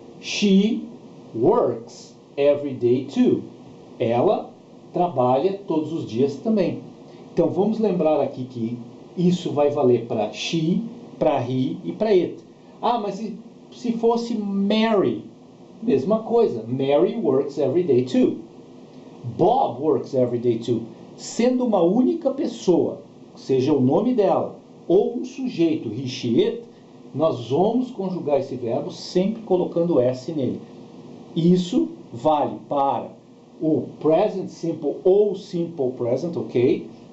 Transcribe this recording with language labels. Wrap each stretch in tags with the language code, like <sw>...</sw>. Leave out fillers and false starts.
<en>She works every day too.</en> <pt>Ela trabalha todos os dias também. Então vamos lembrar aqui que isso vai valer para she, para he e para it. Mas se fosse Mary, mesma coisa.</pt> <en>Mary works every day too. Bob works every day too.</en> <pt>Sendo uma única pessoa, seja o nome dela, ou um sujeito, he, she, it, nós vamos conjugar esse verbo sempre colocando S nele. Isso vale para o present simple ou simple present, ok?</pt>